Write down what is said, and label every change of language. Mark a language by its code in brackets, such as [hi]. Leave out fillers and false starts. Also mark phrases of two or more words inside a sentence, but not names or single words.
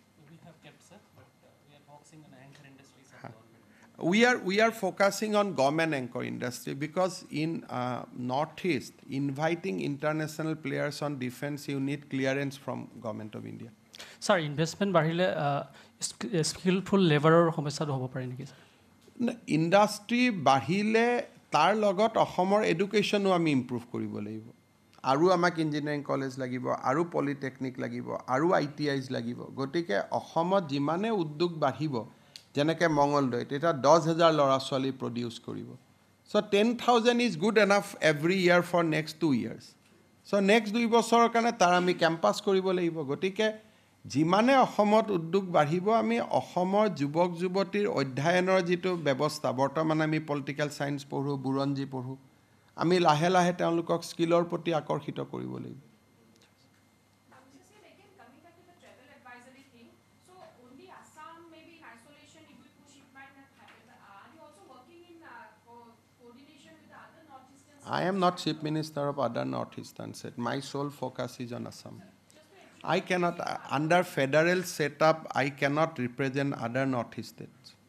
[en] We have kept, sir, but we are focusing on anchor industries of government. We are focusing on government anchor industry because in Northeast, inviting international players on defense, you need clearance from Government of India. [as] Sir, investment বাঢ়িলে [en] skillful laborer [as] সমস্যাটো হ'ব পাৰে নেকি sir? ইণ্ডাষ্ট্ৰি বাঢ়িলে তাৰ লগত অসমৰ এডুকেশ্যনো আমি ইম্প্ৰুভ কৰিব লাগিব আৰু আমাক [en] engineering college [as] লাগিব আৰু পলিটেকনিক লাগিব আৰু ITIs লাগিব গতিকে অসমত যিমানে উদ্যোগ বাঢ়িব যেনেকৈ মঙলদৈত এটা 10,000 ল'ৰা ছোৱালী প্ৰডিউচ কৰিব [en] so 10,000 is good enough every year for next 2 years so next 2 [as] বছৰৰ কাৰণে তাৰ আমি কেম্পাছ কৰিব লাগিব গতিকে যিমানে অসমত উদ্যোগ বাঢ়িব আমি অসমৰ যুৱক যুৱতীৰ অধ্যয়নৰ যিটো ব্যৱস্থা বৰ্তমান আমি [en] political science [as] পঢ়ো বুৰঞ্জী পঢ়ো আমি লাহে লাহে তেওঁলোকক স্কিলৰ প্ৰতি আকৰ্ষিত কৰিব লাগিব [en] I am not chief minister of other northeastern states. My sole focus is on Assam. I cannot, under federal setup, I cannot represent other northeast states.